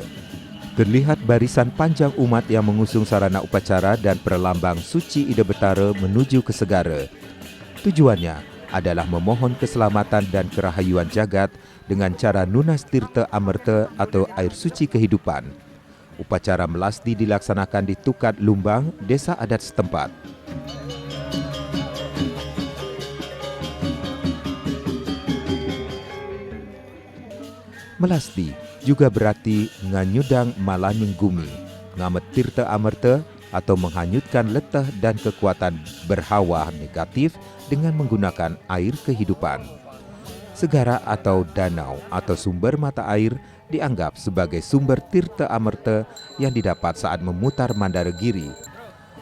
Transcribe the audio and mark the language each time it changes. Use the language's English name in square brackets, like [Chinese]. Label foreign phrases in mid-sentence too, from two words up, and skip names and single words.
[Indonesian] Terlihat barisan panjang umat yang mengusung sarana upacara dan perlambang suci Ida Betara menuju ke segara. Tujuannya adalah memohon keselamatan dan kerahayuan jagat dengan cara [Balinese] nunas tirta amerta [Indonesian] atau air suci kehidupan. Upacara melasti dilaksanakan di Tukat Lumbang, desa adat setempat. Melasti juga berarti [Balinese] nganyudang malanyung gumi, ngamet tirta amerta [Indonesian] atau menghanyutkan letah dan kekuatan berhawa negatif dengan menggunakan air kehidupan. Segara atau danau atau sumber mata air dianggap sebagai sumber tirta amerta yang didapat saat memutar Mandara Giri.